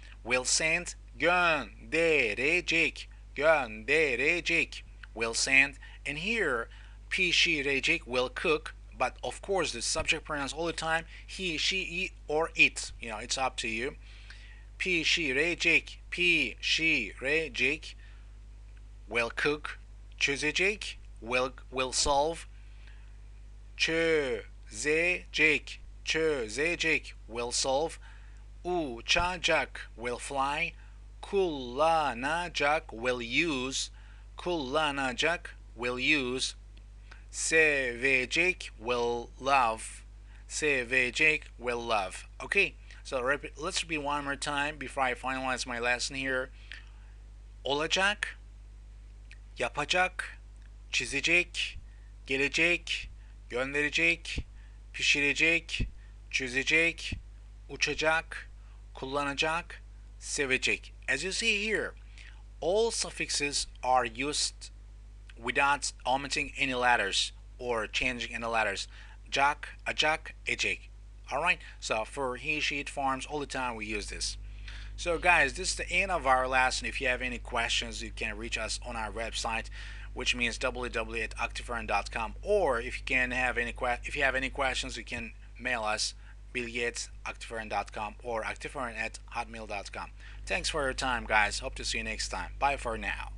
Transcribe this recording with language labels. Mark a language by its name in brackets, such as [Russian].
[English] Will send, [Turkish] gönderecek, gönderecek, [English] will send. And here, [Turkish] pişirecek, [English] will cook. But of course, the subject pronouns all the time, he, she, it, or it. It's up to you. [Turkish] Pişirecek, pişirecek, [English] will cook. [Turkish] Çözecek, [English] will solve. [Turkish] Çözecek, çözecek, [English] will solve. [Turkish] Uçacak, [English] will fly. [Turkish] Kullanacak, [English] will use. [Turkish] Kullanacak, [English] will use. [Turkish] Sevecek, [English] will love. [Turkish] Sevecek, [English] will love. Okay, so let's repeat one more time before I finalize my lesson here. [Turkish] Olacak, yapacak, çizecek, gelecek, gönderecek, pişirecek, çözecek, uçacak, kullanacak, sevecek. [English] As you see here, all suffixes are used without omitting any letters or changing any letters. Jak, acak, ecek. Alright, so for he, she, it forms, all the time we use this. So guys, this is the end of our lesson. If you have any questions, you can reach us on our website, which means www.activearn.com, or if you have any questions, you can mail us bilgi@activearn.com or activearn@hotmail.com. Thanks for your time, guys. Hope to see you next time. Bye for now.